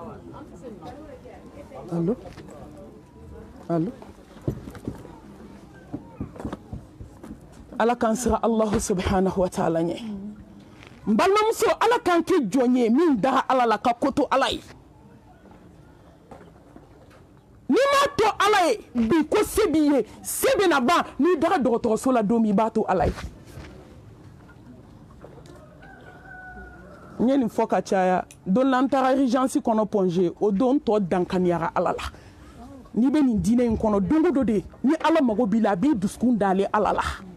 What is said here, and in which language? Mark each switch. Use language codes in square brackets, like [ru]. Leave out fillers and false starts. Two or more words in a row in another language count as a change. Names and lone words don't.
[bm] allo allo ala kan sira Allah [ar] سبحانه وتعالى [bm] nye mbalmamuso ala kan ke jonye min dara ala la ka koto ala ye ni ma to ala ye bi ko sebi ye sebe na ba ni dara dɔgɔtɔrɔso la don min b'a to ala ye n ye nin fɔ ka caya don la n taara urgence kɔnɔ pɔnze o don tɔ dankaniyara ala la n'i bɛ nin diinɛ in kɔnɔ don o don de ni ala mago b'i la a b'i dusukun dale ala la